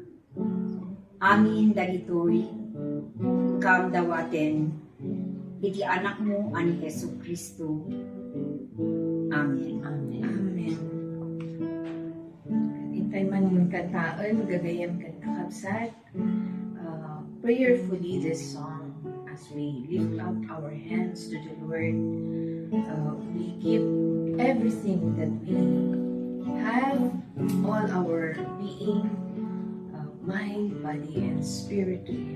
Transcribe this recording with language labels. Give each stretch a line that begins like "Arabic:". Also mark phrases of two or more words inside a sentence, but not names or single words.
Iloko: Amin dagitoy kam dawaten iti anak mo ani Hesu Kristo. Amen. Amen. Amen. Intay man kantaan, gagayam kanta kabsat,
English: prayerfully this song as we lift up our hands to the Lord. We give everything that we have, all our being, mind, body, and spirit to Him.